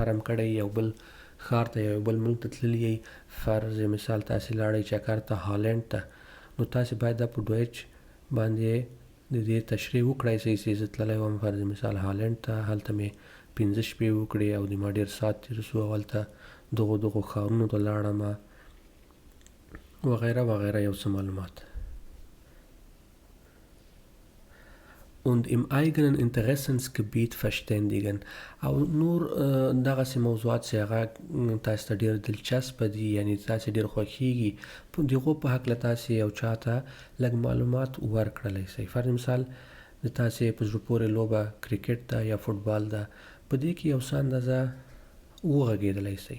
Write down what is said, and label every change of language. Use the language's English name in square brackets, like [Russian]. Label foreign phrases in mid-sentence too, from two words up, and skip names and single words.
[Pashto] هم کړی یو بل ښار ته یو بل ملک ته تللي یئ فرض مثال تاسې لاړئ چکر ته هالند ته نو تاسې باید دا په ډویچ باندې د دې تشریح وکړی شئ چې زه تللی وم فرض مثال هالند ته هلته مې 5 شپې وکړې او د ما ډېر ساعت تېر شو او هلته دغو ښارونو ته لاړم وغیره وغیره یو څه معلومات. [German] Und im eigenen Interessensgebiet verständigen [Pashto] او نور دغسې موضوعات چې هغه تاسو ته ډېر دلچسپه دي یعنې تاسې ډېر خوښیږي په دغو په هکله تاسې یو چا ته لږ معلومات ورکړلی شئ. فرض مثال د تاسې په زړه پورې لوبه کرکټ ده یا فوټبال ده په دې کې یو څه اندازه وغږېدلی شئ.